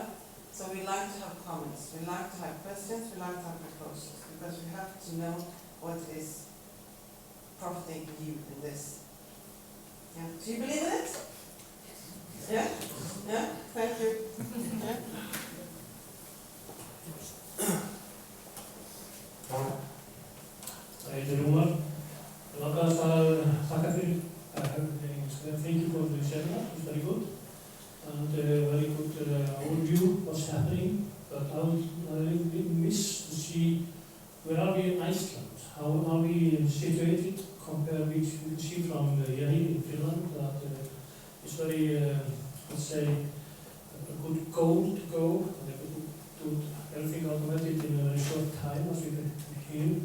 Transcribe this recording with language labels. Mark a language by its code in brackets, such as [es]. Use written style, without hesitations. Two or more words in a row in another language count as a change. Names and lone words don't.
[en] So we like to have comments, we like to have questions, we like to have proposals, because we have to know what is profiting you in this. Yeah. Do you believe in it? Yeah? Yeah? Thank you. Yeah? [is] Janúar. Langaðist að þakka fyrir [en] thank you for the seminar, it's very good and very good overview what's happening, but I would miss to see where are we in Iceland, how are we situated compared which we can see from here in Finland that it's very, let's say, a good goal to go and to do everything automated in a very short time as we can hear.